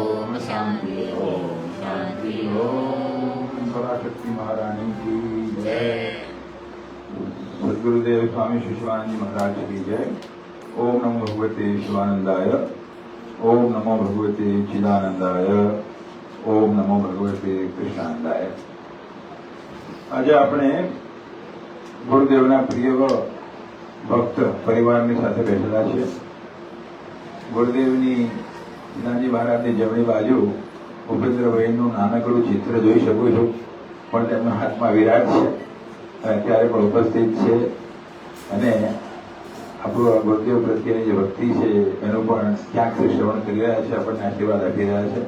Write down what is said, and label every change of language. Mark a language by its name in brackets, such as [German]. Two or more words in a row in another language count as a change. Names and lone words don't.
[Hindi] पराशक्ति महारानी की जय। सद्गुरुदेव स्वामी शिवानंद महाराज की जय। ओम नमो भगवते शिवानंदाय। ओम नमो भगवते चिदानंदाय। ओम नमो भगवते कृष्णानंदाय। [Gujarati] आज આપણે ગુરુદેવના પ્રિય ભક્ત પરિવારની સાથે બેઠેલા છે। ગુરુદેવની નાની મહારાજની જમણી બાજુ ભૂપેન્દ્રભાઈનું નાનકડું ચિત્ર જોઈ શકું છું, પણ તેમના હાથમાં વિરાટ છે, અત્યારે પણ ઉપસ્થિત છે અને આપણું ગુરુદેવ પ્રત્યેની જે ભક્તિ છે એનું પણ ક્યાંક શ્રવણ કરી રહ્યા છે, આપણને આશીર્વાદ આપી રહ્યા છે।